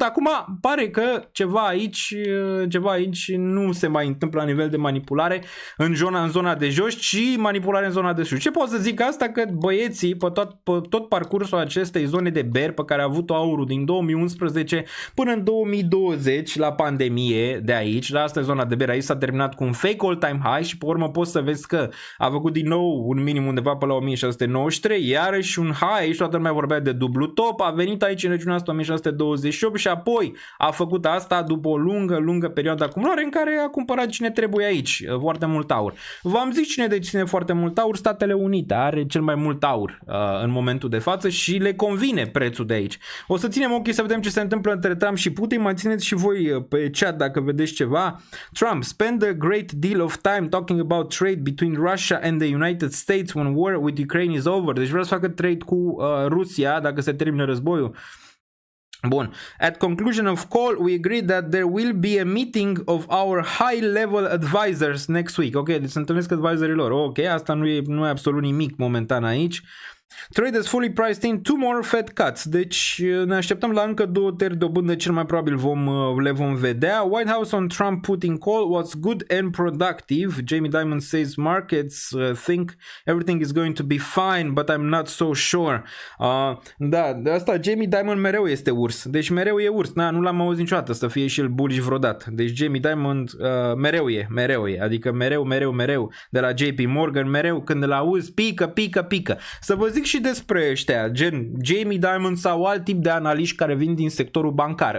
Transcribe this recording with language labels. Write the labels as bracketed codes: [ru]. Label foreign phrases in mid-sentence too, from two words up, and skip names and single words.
[ro] Acum pare că ceva aici nu se mai întâmplă la nivel de manipulare în zona de jos, ci manipulare în zona de sus. Ce pot să zic asta? Că băieții pe tot parcursul acestei zone de bear pe care a avut-o aurul din 2011 până în 2020 la pandemie de aici, la asta e zona de bear, aici s-a terminat cu un [en] fake all-time high [ro] și pe urmă poți să vezi că a făcut din nou un minim undeva pe la 1693, iarăși un high, și toată lumea vorbea de dublu top, a venit aici în regiunea asta 1628 și apoi a făcut asta după o lungă perioadă de acumulare în care a cumpărat cine trebuie aici, foarte mult aur. V-am zis cine deține foarte mult aur, Statele Unite, are cel mai mult aur în momentul de față și le convine prețul de aici. O să ținem ochii să vedem ce se întâmplă între Trump și Putin, mai țineți și voi pe chat dacă vedeți ceva. [en] Trump, spend a great deal of time talking about trade between Russia and the United States when war with Ukraine is over. [ro] Deci vreau să facă trade cu Rusia dacă se termină războiul. Bun. [en] At conclusion of call, we agreed that there will be a meeting of our high-level advisors next week. [ro] Ok, deci se întâlnesc advisorii lor. Ok, asta nu e absolut nimic momentan aici. [en] Trade is fully priced in 2 more Fed cuts. [ro] Deci ne așteptăm la încă 2 tăieri dobândă, cel mai probabil le vom vedea. [en] White House on Trump Putin call was good and productive. Jamie Dimon says markets think everything is going to be fine, but I'm not so sure. [ro] Da, de asta Jamie Dimon mereu este urs. Deci mereu e urs. Nu l-am auzit niciodată să fie și el bullish vreodată. Deci Jamie Dimon mereu e. Adică mereu. De la JP Morgan mereu când îl auzi pică. Să vă zic zic și despre ăștia, gen Jamie Dimon sau alt tip de analiști care vin din sectorul bancar.